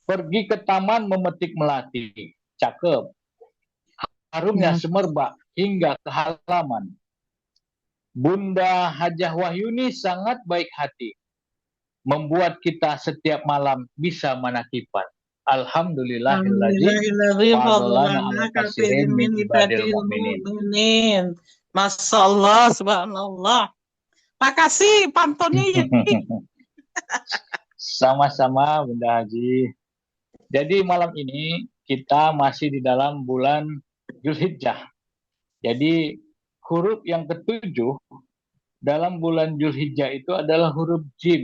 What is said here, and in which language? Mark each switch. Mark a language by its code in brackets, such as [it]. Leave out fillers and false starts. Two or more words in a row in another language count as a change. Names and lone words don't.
[id] Pergi ke taman memetik melati. Cakep. Harumnya semerbak hingga ke halaman. Bunda Hajah Wahyuni sangat baik hati, membuat kita setiap malam bisa menakipan. [ar] Alhamdulillahilladzi Alhamdulillahilladzi fadlana fadlana على كثير katsirin min min ibadil ibadil mu'minin. mu'minin. ما شاء الله، سبحان الله. [id] Makasih pantunnya ya. Sama-sama Bunda Haji. Jadi malam ini kita masih di dalam bulan Zulhijjah. Jadi huruf yang ketujuh dalam bulan Zulhijjah itu adalah huruf jim.